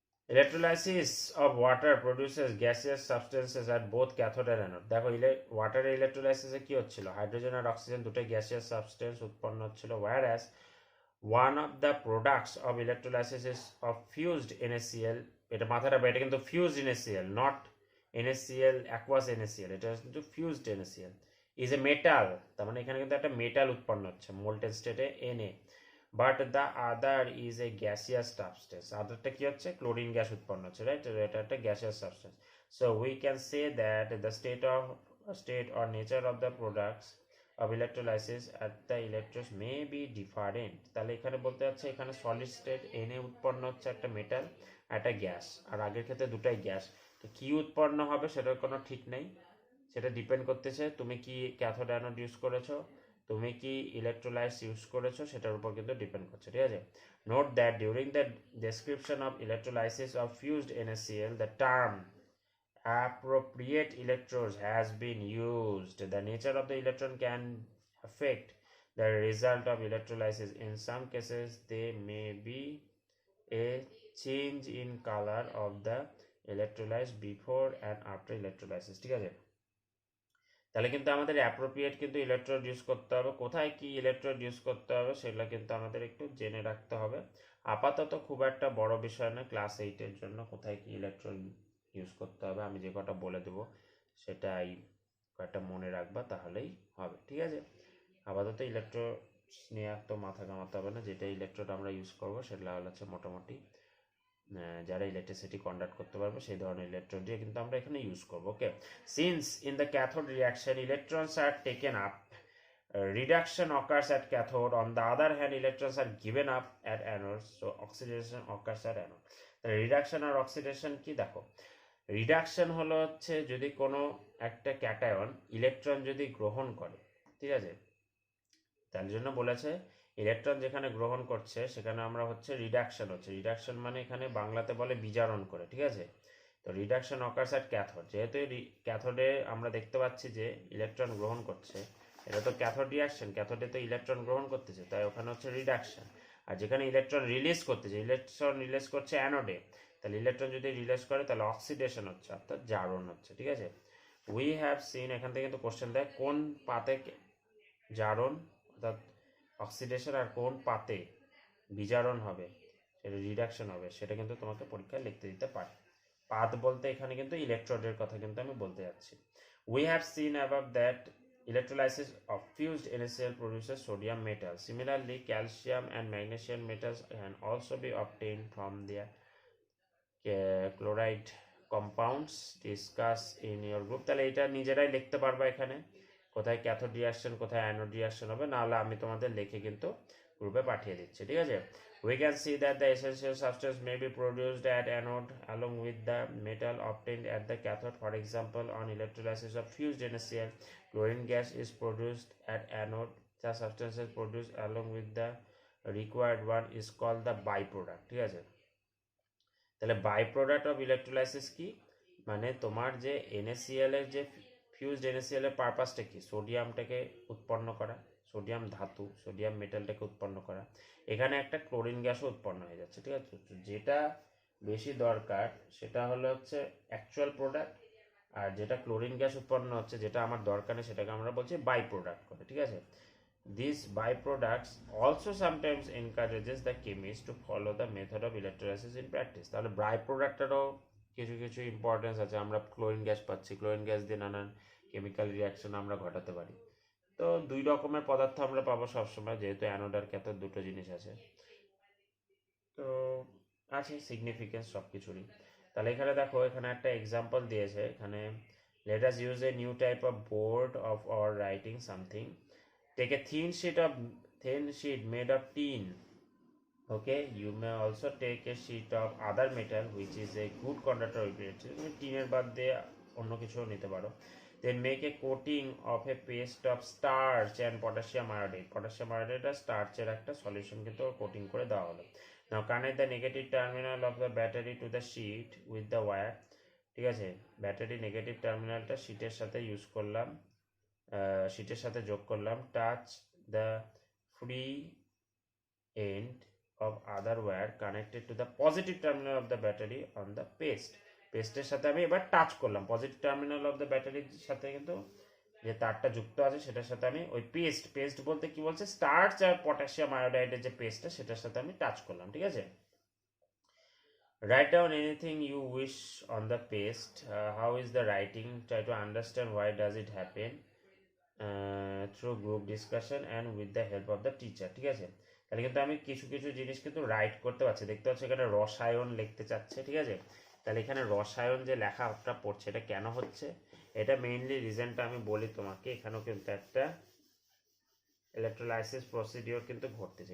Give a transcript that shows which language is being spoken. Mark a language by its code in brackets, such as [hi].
[en] Electrolysis of water produces gaseous substances at both cathode and anode। [bn] দেখো ওয়াটারের ইলেকট্রোলাইসিসে কি হচ্ছিল, hydrogen আর oxygen দুটোই gaseous substance উৎপন্ন হচ্ছিল, [en] whereas one of the products of electrolysis is of fused NaCl। [bn] এটা মাথায় রাখবে, এটা কিন্তু fused NaCl, [en] not NaCl aqueous NaCl, [bn] এটা কিন্তু fused NaCl [en] is a metal। [bn] তার মানে এখানে কিন্তু একটা মেটাল উৎপন্ন হচ্ছে মোল্টেন স্টেটে Na, [en] But the other is a gaseous substance. [bn] আদারটা কি হচ্ছে, ক্লোরিন গ্যাস উৎপন্ন হচ্ছে, রাইট, এটা একটা gaseous substance. [en] So we can say that the state or nature of the products of electrolysis at the electrodes may be different. [bn] তাহলে এখানে বলতে হচ্ছে এখানে সলিড স্টেট Na উৎপন্ন হচ্ছে একটা মেটাল, একটা গ্যাস, আর আগের ক্ষেত্রে দুটাই গ্যাস। তো কি উৎপন্ন হবে সেটার কোনো ঠিক নেই, সেটা ডিপেন্ড করতেছে তুমি কি ক্যাথোড অ্যানোড ইউজ করেছো, তুমি কি ইলেকট্রোলাইটস ইউজ করেছো, সেটার উপর কিন্তু ডিপেন্ড করছে, ঠিক আছে। [en] Note that during the description of electrolysis of fused NaCl the term appropriate electrodes has been used. The nature of the electron can affect the result of electrolysis. In some cases there may be a change in color of the electrolytes before and after electrolysis, [bn] ঠিক আছে। তাহলে কিন্তু আমাদের appropriate কিন্তু electrode use করতে হবে, কোথায় কি ইলেকট্রোড ইউজ করতে হবে সেগুলো কিন্তু আমাদের একটু জেনে রাখতে হবে। আপাতত খুব একটা বড় বিষয় নয়, ক্লাস 8-এর জন্য কোথায় কি ইলেকট্রোড ইউজ করতে হবে আমি যে কটা বলে দেবো সেটাই কয়েকটা মনে রাখবা, তাহলেই হবে। ঠিক আছে, আপাতত ইলেকট্রো নিয়ে তো মাথা ঘামাতে হবে না। যেটা ইলেকট্রোড আমরা ইউজ করবো সেটা হচ্ছে মোটামুটি যারা ইলেকট্রিসিটি কন্ডাক্ট করতে পারবে সেই ধরনের ইলেকট্রোড দিয়ে কিন্তু আমরা এখানে ইউজ করবো। [en] Okay, since in the cathode reaction electrons are taken up, reduction occurs at cathode, on the other hand electrons are given up at anode, so oxidation occurs at anode. [bn] তাহলে রিডাকশন আর oxidation কি দেখো, reduction হলো হচ্ছে যদি কোনো একটা cation electron যদি গ্রহণ করে, ঠিক আছে, তার জন্য বলেছে ইলেকট্রন যেখানে গ্রহণ করছে সেখানে আমরা হচ্ছে রিডাকশন হচ্ছে, রিডাকশন মানে এখানে বাংলাতে বলে বিজারণ করে। ঠিক আছে, তো [en] reduction occurs at cathode, [bn] যেহেতু ক্যাথোডে আমরা দেখতে পাচ্ছি যে ইলেকট্রন গ্রহণ করছে, এটা তো ক্যাথোড রিয়াকশন, ক্যাথোডে তো ইলেকট্রন গ্রহণ করতেছে, তাই ওখানে হচ্ছে রিডাকশন। আর যেখানে ইলেকট্রন রিলিজ করতেছে, ইলেকট্রন রিলিজ করছে অ্যানোডে, তাহলে ইলেকট্রন যদি রিলিজ করে তাহলে অক্সিডেশন হচ্ছে, অর্থাৎ জারণ হচ্ছে। ঠিক আছে, উই হ্যাভ সিন, এখান থেকে কিন্তু কোশ্চেন দেয় কোন পাতে জারণ অর্থাৎ অক্সিডেশন আর কোন পাতে বিজারণ হবে, সেটা রিডাকশন হবে, সেটা কিন্তু তোমাকে পরীক্ষায় লিখতে দিতে পারে। পাত বলতে এখানে কিন্তু ইলেকট্রোডের কথা কিন্তু আমি বলতে যাচ্ছি। [en] We have seen above that electrolysis of fused NaCl produces sodium metal. Similarly, calcium and magnesium metals can also be obtained from their chloride compounds discussed in your group. [bn] তাহলে এটা নিজেরাই লিখতে পারবা এখানে কোথায় ক্যাথোড রিয়াকশন কোথায় anode reaction হবে, না হলে আমি তোমাদের লিখে কিন্তু গ্রুপে পাঠিয়ে দিচ্ছি। ঠিক আছে, [en] we can see that the essential substance may be produced at anode along with the metal obtained at the cathode. For example, on electrolysis of fused NaCl, chlorine gas is produced at anode. The substances produced along with the required one is called the byproduct. [bn] ঠিক আছে, তাহলে [en] by product of electrolysis [bn] কি, মানে তোমার যে NaCl এর যে fused NaCl এর পারপাসটা কি, সোডিয়ামটাকে উৎপন্ন করা, সোডিয়াম ধাতু সোডিয়াম মেটালটাকে উৎপন্ন করা, এখানে একটা ক্লোরিন গ্যাসও উৎপন্ন হয়ে যাচ্ছে। ঠিক আছে, যেটা বেশি দরকার সেটা হলো হচ্ছে অ্যাকচুয়াল প্রোডাক্ট, আর যেটা ক্লোরিন গ্যাস উৎপন্ন হচ্ছে যেটা আমার দরকার নেই সেটাকে আমরা বলছি বাই প্রোডাক্ট করে। ঠিক আছে, [en] these byproducts also sometimes encourages the chemist to follow the method of electrolysis in practice. [bn] তাহলে বাই প্রোডাক্টেরও কিছু কিছু ইম্পর্টেন্স আছে। আমরা ক্লোরিন গ্যাস পাচ্ছি, ক্লোরিন গ্যাস দিয়ে নানান কেমিক্যাল রিয়াকশন আমরা ঘটাতে পারি। তো দুই রকমের পদার্থ আমরা পাবো সবসময়, যেহেতু অ্যানোড আর ক্যাথোড দুটো জিনিস আছে, তো আছে সিগনিফিকেন্স সব কিছুরই। তাহলে এখানে দেখো এখানে একটা এক্সাম্পল দিয়েছে, এখানে [en] let us use a new type of board of or writing something. Take a thin sheet made of tin. Okay, you may also take a sheet of other metal which is a good conductor of electricity. [bn] টিনের বাদ দিয়ে অন্য কিছু নিতে পারো। [en] Then make a coating of a paste of starch and potassium iodide. [bn] Potassium iodide আর স্টার্চের একটা solution কিন্তু কোটিং করে দেওয়া হলো। [en] Now connect the negative terminal of the battery to the sheet with the wire. [bn] ঠিক আছে, ব্যাটারি নেগেটিভ টার্মিনালটা শিটের সাথে ইউজ করলাম, শিটের সাথে যোগ করলাম। [en] touch the free end of other wire connected to the positive terminal of the battery on the [bn] পেস্টের সাথে আমি এবার টাচ করলাম, [en] positive terminal of the ব্যাটারির [bn] সাথে কিন্তু যে তারটা যুক্ত আছে সেটার সাথে আমি ওই পেস্ট বলতে কি বলছে, স্টার্চ আর পটাশিয়াম আয়োডাইডের যে পেস্টটা সেটার সাথে আমি টাচ করলাম। ঠিক আছে, [en] write down anything you wish on the paste. How is the writing? Try to understand why does it happen through group discussion and with the help of the teacher. [bn] ঠিক আছে, তাহলে কিন্তু আমি কিছু কিছু জিনিস কিন্তু রাইট করতে পারছি। দেখতে পাচ্ছি এখানে রসায়ন লিখতে চাচ্ছে। ঠিক আছে, তাহলে এখানে রসায়ন যে লেখাটা পড়ছে এটা কেন হচ্ছে, এটা মেইনলি রিজনটা আমি বলি তোমাকে। এখানেও কিন্তু একটা ইলেকট্রোলাইসিস প্রসিডিওর কিন্তু ঘটতেছে।